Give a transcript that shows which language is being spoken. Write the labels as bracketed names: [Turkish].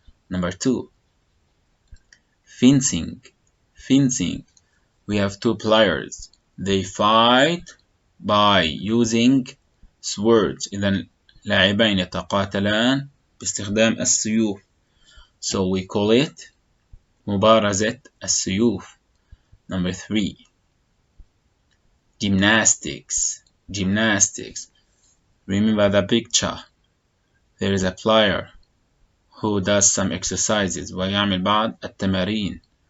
[English] Number 2, fencing. Fencing, we have 2 players, they fight by using swords. [Arabic] إذا لاعبين يتقاتلان باستخدام السيوف. [English] So we call it مبارزة السيوف. Number 3, gymnastics. Gymnastics, remember the picture, there is a player who does some exercises [Arabic] ويعمل بعض التمارين.